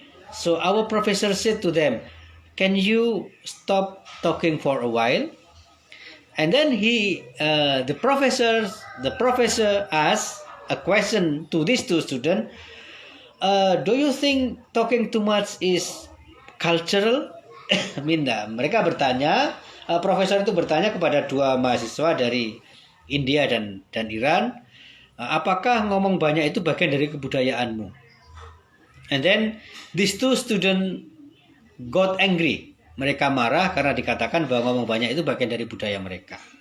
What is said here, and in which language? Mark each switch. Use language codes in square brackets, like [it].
[en] So our professor said to them, "Can you stop talking for a while?" And then the professor asked a question to these two students. Do you think talking too much is cultural? [id] Mereka bertanya, profesor itu bertanya kepada dua mahasiswa dari India dan Iran, apakah ngomong banyak itu bagian dari kebudayaanmu? [en] And then these two students got angry. [id] Mereka marah karena dikatakan bahwa ngomong banyak itu bagian dari budaya mereka.